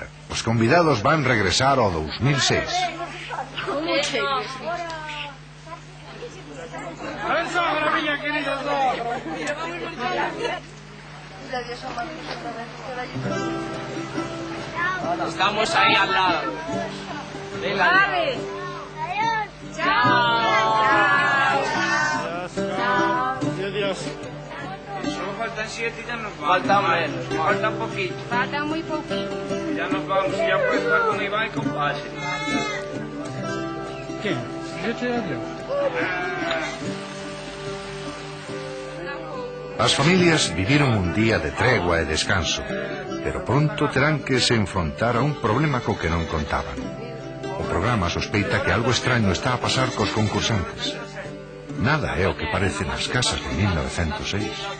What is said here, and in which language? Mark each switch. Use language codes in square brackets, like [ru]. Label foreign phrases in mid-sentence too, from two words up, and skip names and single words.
[gl] Os convidados van regresar ao 2006. [es] Estamos ahí al lado. Vale. Chao. Adiós. Solo faltan 7 y ya nos vamos. Faltan menos. Faltan poquito. Falta muy poquito. Ya nos vamos. Ya puedes estar con Iván y con Pase. ¿Qué? Yo te adiós. [gl] As familias viviron un día de tregua e descanso, pero pronto terán que se enfrontar a un problema co que non contaban. O programa sospeita que algo extraño está a pasar cos concursantes. Nada é o que parece nas casas de 1906.